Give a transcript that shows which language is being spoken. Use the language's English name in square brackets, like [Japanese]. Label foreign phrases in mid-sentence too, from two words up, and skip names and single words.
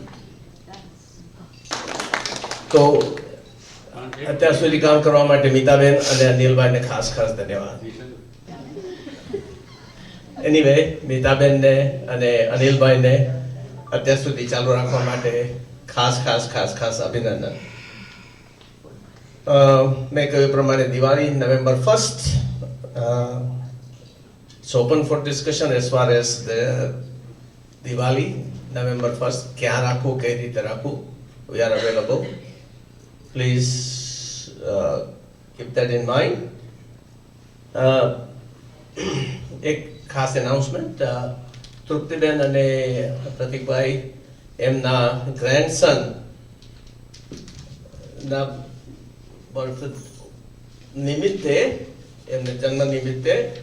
[Gujarati] તો અત્યાર સુધી કામ કરવા માટે મીતાબેન અને અનિલભાઈને ખાસ ધન્યવાદ. એનીવે, મીતાબેનને અને અનિલભાઈને અત્યાર સુધી ચાલુ રાખવા માટે ખાસ અભિનંદન. મેં કહ્યું પ્રમાણે [English] દિવાળી November 1st, it's open for discussion as far as the Diwali November 1st. [Gujarati] ક્યાં રાખવું, કઈ રીતે રાખવું, [English] we are available. Please keep that in mind. [Gujarati] એક ખાસ એનાઉન્સમેન્ટ, તૃપ્તિબેન અને પ્રતિકભાઈ એમના ગ્રેન્ડસન ના બર્થ નિમિત્તે, એમને જન્મ નિમિત્તે